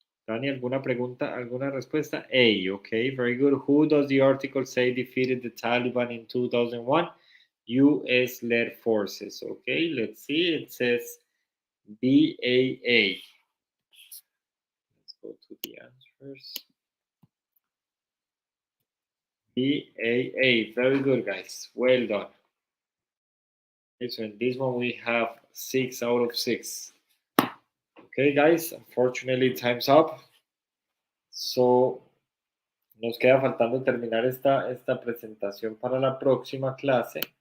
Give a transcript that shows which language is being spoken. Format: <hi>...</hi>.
<es>Dani, ¿alguna pregunta, alguna respuesta?</es> <en>A, okay, very good. Who does the article say defeated the Taliban in 2001? US-led forces. Okay, let's see. It says BAA. Let's go to the answers. BAA. Very good, guys. Well done. Okay, so in this one we have 6 out of 6. Okay, guys, unfortunately time's up.</en> <es>So, nos queda faltando terminar esta presentación para la próxima clase.</es>